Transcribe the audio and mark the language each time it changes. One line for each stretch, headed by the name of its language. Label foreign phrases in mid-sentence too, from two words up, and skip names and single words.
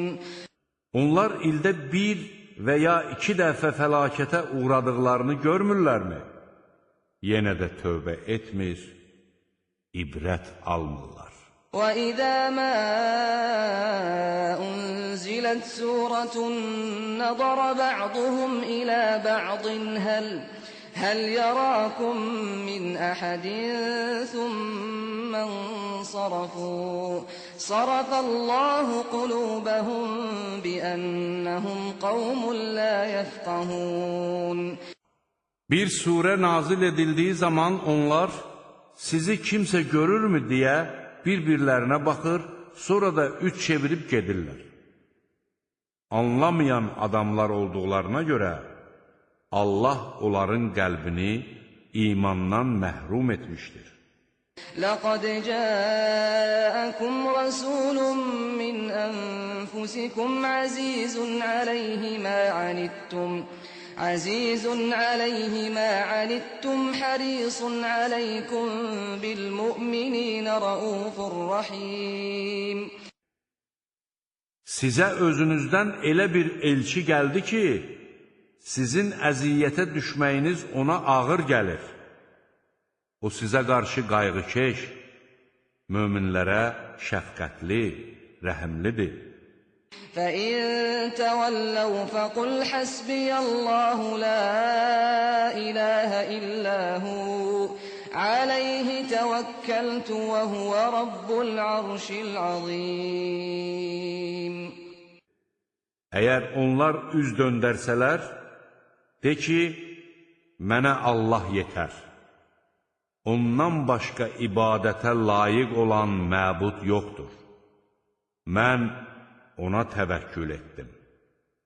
Azerbaijani: Onlar ildə bir və ya iki dəfə fəlakətə uğradıqlarını görmürlərmi? Yenə də tövbə etmir, ibrət almırlar.
Arabic: وَإِذَا مَا أُنْزِلَتْ سُورَةٌ نَظَرَ بَعْضُهُمْ إِلَى بَعْضٍ هَلْ يَرَاكُمْ مِنْ أَحَدٍ ثُمَّ انصَرَفُوا صَرَفَ اللَّهُ قُلُوبَهُم بِأَنَّهُمْ قَوْمٌ لَا يَفْقَهُونَ.
Azerbaijani: Bir surə nazil edildiği zaman onlar sizi kimsə görürmü deyə bir-birlərinə baxır, sonra da üç çevirib gedirlər. Anlamayan adamlar olduqlarına görə Allah onların qəlbini imandan məhrum etmişdir.
Arabic: لَقَدْ جَاءَكُمْ رَسُولٌ مِّنْ أَنفُسِكُمْ عزيز عليه ما عنتم حريص عليكم بالمؤمنين رؤوف رحيم.
Azerbaijani: Sizə özünüzdən elə bir elçi gəldi ki, sizin əziyyətə düşməyiniz ona ağır gəlir. O sizə qarşı qayğıkeş, möminlərə şəfqətli, rəhimlidir.
Arabic: فَإِن تَوَلَّوْا فَقُلْ حَسْبِيَ اللَّهُ لَا إِلَٰهَ إِلَّا هُوَ عَلَيْهِ تَوَكَّلْتُ وَهُوَ رَبُّ الْعَرْشِ الْعَظِيمِ.
Azerbaijani: Əgər onlar üz döndərsələr, de ki, mənə Allah yetər. Ondan başqa ibadətə layiq olan məbud yoxdur. Mən ona təvəkkül etdim.